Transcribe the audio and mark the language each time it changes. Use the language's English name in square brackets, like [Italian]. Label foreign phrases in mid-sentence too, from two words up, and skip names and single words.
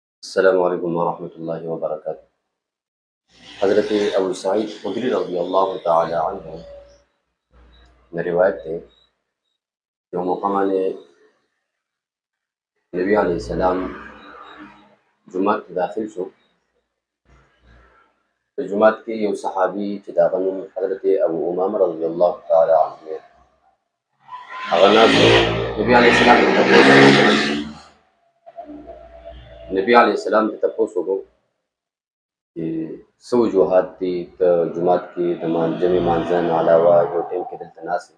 [Urdu] السلام علیکم ورحمۃ اللہ وبرکاتہ۔ حضرت ابو سعید خدری رضی اللہ تعالی عنہ نے روایت ہے جو مقام نے نبی علیہ السلام [Pashto] جمعات کې داخل شو. په جمعات کې یو صحابي چې د هغه نوم حضرت ابو امامه رضی الله تعالی عنه دی، هغه ناست نبی علیه السلام ته تپوس وکړ. نبی علیه السلام ته تپوس وکړ چې څه وجوهات دي ته جومات کې د جمع مانځه نه علاوه یو ټیم کې دلته ناست یې.